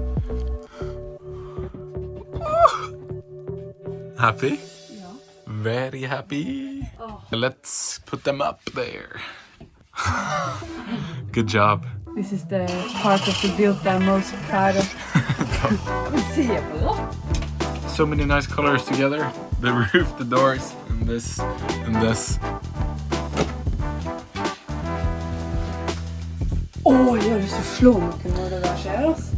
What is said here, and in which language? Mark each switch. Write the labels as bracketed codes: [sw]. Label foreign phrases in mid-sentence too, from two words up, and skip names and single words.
[en] Happy? [no] Ja. [en] Very happy. Let's put them up there. Good job. This is the part of the build that I'm most proud of. [no] Se på det. [en] So many nice colors together. The roof, the doors, and this, and this. [no] Jeg har lyst til å slå noen når det der skjer, altså.